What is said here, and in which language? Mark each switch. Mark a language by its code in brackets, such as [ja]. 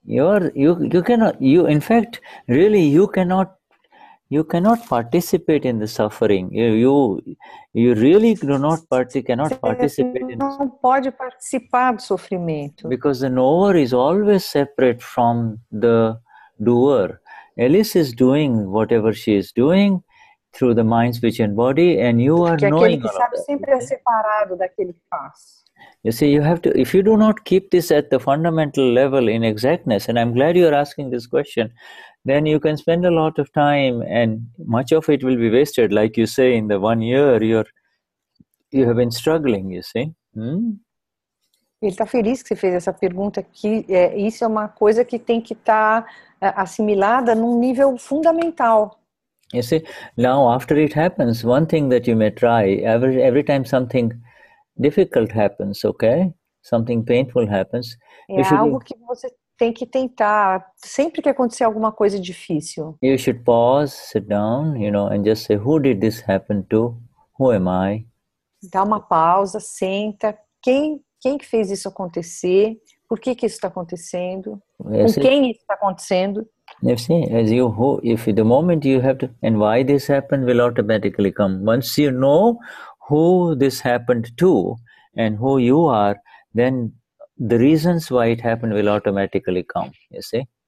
[en] In fact, really, you cannot participate in the suffering. You really cannot participate in. [pt] Não pode participar do sofrimento. [en] Because the knower is always separate from the doer. Alice is doing whatever she is doing through the mind, speech, and body, and you are knowing. [pt] Aquele que sabe sempre é separado daquele que faz. [en] You see, you have to. If you do not keep this at the fundamental level in exactness, and I'm glad you are asking this question, then you can spend a lot of time and much of it will be wasted. Like you say, in the 1 year, you have been struggling, you see. [pt] Ele está feliz que você fez essa pergunta, que isso é uma coisa que tem que estar assimilada num nível fundamental. [en] You see, now after it happens, one thing that you may try, every time something difficult happens, okay? Something painful happens. [pt] Algo que você tem que tentar, sempre que acontecer alguma coisa difícil. [en] You should pause, sit down, and just say, who did this happen to? Who am I? [pt] Dá uma pausa, senta. Quem que fez isso acontecer? Por que isso está acontecendo? Com quem isso está acontecendo? [en] You see, if the moment you have to, and why this happened will automatically come. Once you know who this happened to and who you are, then the reasons why it happened will automatically come, you see?